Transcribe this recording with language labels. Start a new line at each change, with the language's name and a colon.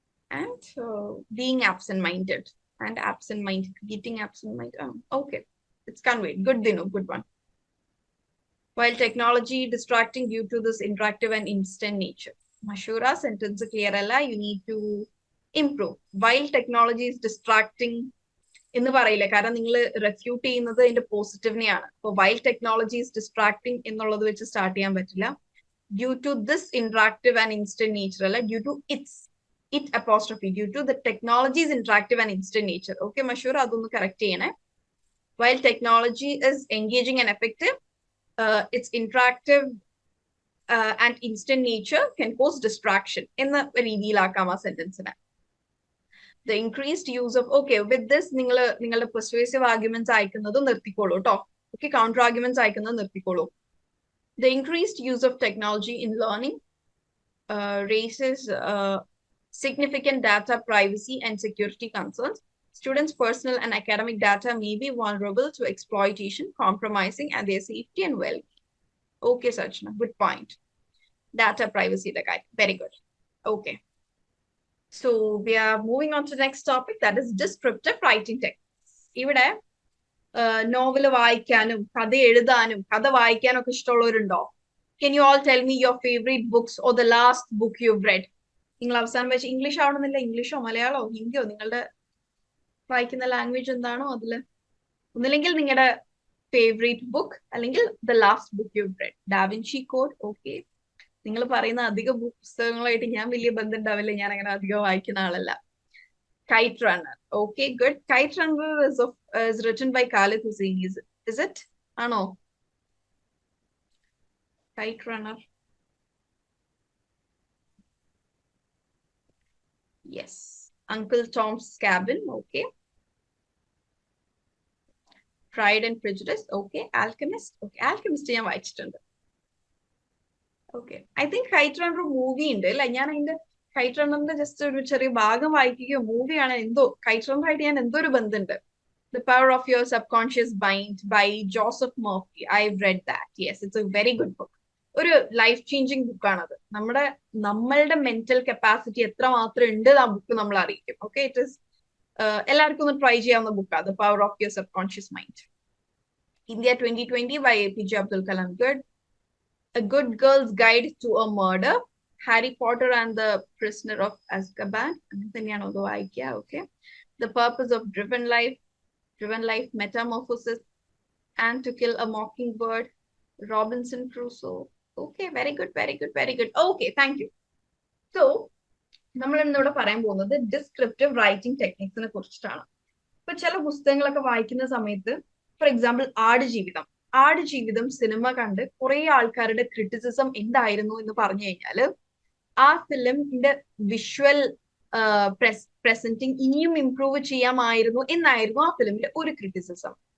English: And being absent-minded and absent-minded, getting absent-minded. Okay, it's conveyed. Good, Dino, good one. While technology distracting due to this interactive and instant nature. Mashura, sentence clear alla, you need to improve. While technology is distracting
Malayalam: എന്ന് പറയില്ല, കാരണം നിങ്ങൾ refute ചെയ്യുന്നത് അതിന്റെ പോസിറ്റീവിനെയാണ്. അപ്പൊ
English: while technology is distracting
Malayalam: എന്നുള്ളത് വെച്ച് start ചെയ്യാൻ പറ്റില്ല.
English: Due to this interactive and instant nature അല്ല, due to it apostrophe, due to the technology's interactive and instant nature.
Malayalam: Okay, Mashura, അതൊന്ന് കറക്റ്റ് ചെയ്യണേ.
English: While technology is engaging and effective, its interactive and instant nature can cause distraction
Malayalam: എന്ന രീതിയിലാക്കാം ആ സെന്റൻസിനെ.
English: The increased use of, okay, with this നിങ്ങളുടെ persuasive arguments
Malayalam: അയക്കുന്നത് നിർത്തിക്കോളൂ കേട്ടോ.
English: Okay, counter arguments
Malayalam: അയക്കുന്നത് നിർത്തിക്കോളൂ.
English: The increased use of technology in learning raises significant data privacy and security concerns. Students' personal and academic data may be vulnerable to exploitation, compromising and their safety and well-being. Okay, Sachna, good point. Data privacy, the guy. Very good. Okay. So we are moving on to the next topic, that is descriptive writing techniques.
Malayalam: ഇവിടെ novel വായിക്കാനും കഥ എഴുതാനും കഥ വായിക്കാനും ഒക്കെ ഇഷ്ടമുള്ളവരുണ്ടോ?
English: Can you all tell me your favorite books or the last book you've read?
Malayalam: നിങ്ങൾ അവസാനം വെച്ച് ഇംഗ്ലീഷ് ആവണമെന്നില്ല, ഇംഗ്ലീഷോ മലയാളമോ ഹിന്ദിയോ നിങ്ങളുടെ വായിക്കുന്ന ലാംഗ്വേജ് എന്താണോ അതില്, ഒന്നില്ലെങ്കിൽ നിങ്ങളുടെ ഫേവറേറ്റ് ബുക്ക് അല്ലെങ്കിൽ
English: The last book you read.
Malayalam: Da Vinci code. Okay, നിങ്ങൾ പറയുന്ന അധിക പുസ്തകങ്ങളായിട്ട് ഞാൻ വലിയ ബന്ധം ഉണ്ടാവില്ല, ഞാൻ അങ്ങനെ അധികം വായിക്കുന്ന ആളല്ല.
English: Kite Runner. Okay, good. Kite Runner is written by Khaled Hosseini. Is it? Ano? Kite Runner. Yes. Uncle Tom's Cabin. Okay. Pride and Prejudice. Okay. Alchemist. Okay.
Malayalam: Alchemist ഞാൻ വായിച്ചിട്ടുണ്ട്. Okay.
English: I think
Malayalam: Kite Runner movie ഉണ്ട് അല്ല, ഞാൻ അതിന്റെ KITE റണ്ണറിന്റെ just ഒരു ചെറിയ ഭാഗം വായിക്കുകയോ മൂവിയാണ് എന്തോ കൈറ്റ് റണ്ണർ ആയിട്ട് ഞാൻ എന്തോ ഒരു ബന്ധമുണ്ട്.
English: The Power of Your Subconscious Mind by Joseph Murphy. I've read that. Yes, it's a very good book.
Malayalam: ഒരു ലൈഫ് ചേഞ്ചിങ് ബുക്കാണത്. നമ്മളുടെ മെന്റൽ കപ്പാസിറ്റി എത്ര മാത്രം ഉണ്ട് ആ ബുക്ക് നമ്മൾ അറിയിക്കും. ഓക്കെ, ഇറ്റ് ഇസ് എല്ലാവർക്കും ഒന്ന് ട്രൈ ചെയ്യാവുന്ന ബുക്കാണ് The Power of Your Subconscious Mind.
English: India 2020 by APJ Abdul Kalam. Good. A Good Girl's Guide to a Murder. Harry Potter and the Prisoner of Azkaban. Okay. The Purpose of Driven Life. Driven Life, Metamorphosis, and To Kill a Mockingbird, Robinson Crusoe. Okay, very good, very good, very good. Okay, thank you.
Malayalam: So, നമ്മൾ ഇന്നിവിടെ പറയാൻ പോകുന്നത് descriptive writing ടെക്നിക്സിനെ കുറിച്ചിട്ടാണ്. ഇപ്പൊ ചില പുസ്തകങ്ങളൊക്കെ വായിക്കുന്ന സമയത്ത്, ഫോർ എക്സാമ്പിൾ ആടുജീവിതം സിനിമ കണ്ട് കുറെ ആൾക്കാരുടെ ക്രിറ്റിസിസം എന്തായിരുന്നു എന്ന് പറഞ്ഞു കഴിഞ്ഞാല് ആ ഫിലിമിന്റെ വിഷ്വൽ പ്രസന്റിങ് ഇനിയും ഇംപ്രൂവ് ചെയ്യാമായിരുന്നു എന്നായിരുന്നു ആ ഫിലിമിന്റെ ഒരു ക്രിറ്റിസിസം.